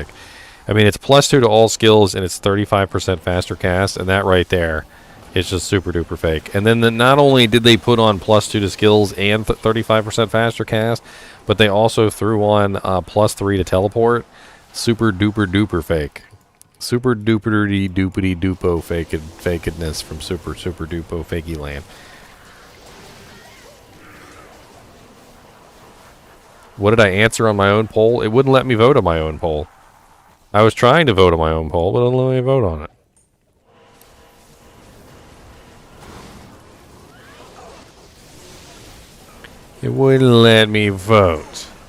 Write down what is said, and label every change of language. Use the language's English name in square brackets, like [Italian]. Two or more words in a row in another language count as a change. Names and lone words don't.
[English] I mean, it's +2 to all skills, and it's 35% faster cast, and that right there is just super duper fake. And then not only did they put on +2 to skills and 35% faster cast, but they also threw on +3 to teleport. Super duper duper fake. Super duper doopity dupo fakedness from super dupo fakey land. What did I answer on my own poll? It wouldn't let me vote on my own poll. I was trying to vote on my own poll, but it wouldn't let me vote on it. It wouldn't let me vote.